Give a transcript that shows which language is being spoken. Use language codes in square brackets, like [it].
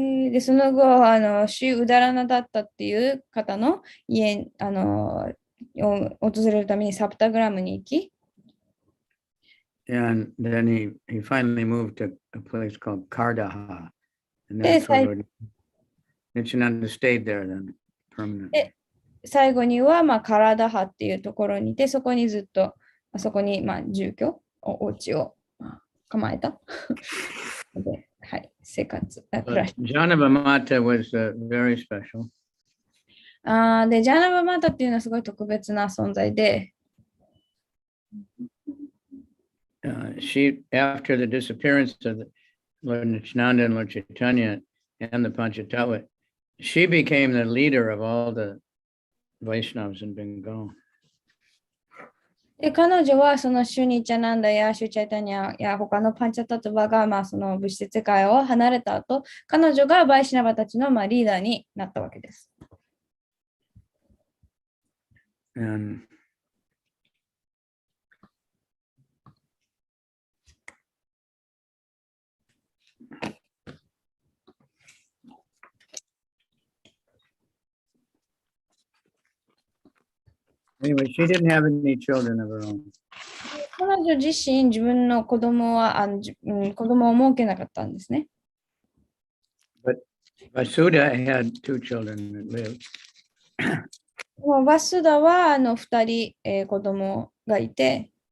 [ja] で、その後、シュウダラナだったっていう方の家を訪れるためにサプタグラムに行き、 [en] And then he finally moved to a place called Kardaha. And that's where Nityananda stayed there then permanently. [ja] 最後には、カラダハっていうところにいて、そこにずっと、そこに、住居、お家を構えた。で、はい、生活、暮らし。 [en] Janava Mata was very special. [ja] で、ジャナバマタっていうのはすごい特別な存在で、 [en] she, after the disappearance of Lord Nityananda and Lord Chaitanya and the Panchatattva, she became the leader of all the Vaishnavas in Bengal. [ja] で、彼女はそのシュニチャナンダやシュチャイタニャや他のパンチャタトゥバが、その物質世界を離れた後、彼女がバイシナバたちのリーダーになったわけです。 [en] And anyway, she didn't have any children of her own. [ja] 彼女自身、自分の子供を設けなかったんですね。 [en] But Vasuda had two children that lived. [ja] バスダは2人、子供がいて、